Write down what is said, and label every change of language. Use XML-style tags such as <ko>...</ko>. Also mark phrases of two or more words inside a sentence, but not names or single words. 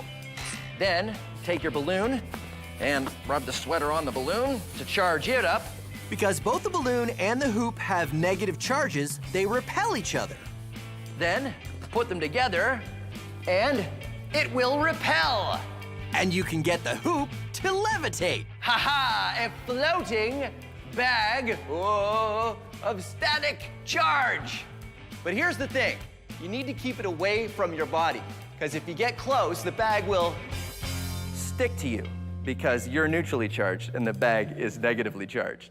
<en>Then take your balloon and rub the sweater on the balloon to charge it up. Because both the balloon and the hoop have negative charges, they repel each other. Then put them together and it will repel. And you can get the hoop to levitate. Ha-ha! A floating bag of static charge. But here's the thing. You need to keep it away from your body, because if you get close, the bag will stick to you, because you're neutrally charged and the bag is negatively charged.</en>